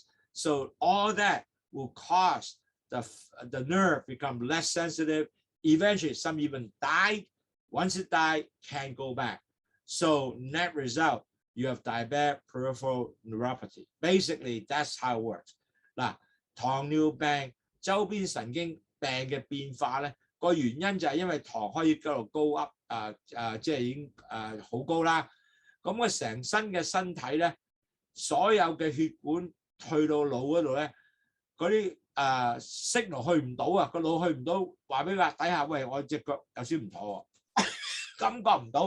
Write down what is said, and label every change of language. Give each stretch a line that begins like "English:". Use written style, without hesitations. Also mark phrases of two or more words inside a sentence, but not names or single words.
English: So all that will cause the nerve become less sensitive. Eventually, some even died. Once it died, can't go back. So net result, you have diabetic peripheral neuropathy. Basically, that's how it works.
Cantonese: 嗱，糖尿病周邊神經病嘅變化咧，個原因就係因為糖可以繼續高噏，即係已經好高啦。咁佢成身嘅身體咧，所有嘅血管去到腦嗰度咧，嗰啲signal 去唔到啊，個腦去唔到，話俾佢底下，喂，我隻腳有少唔妥喎，感覺唔到。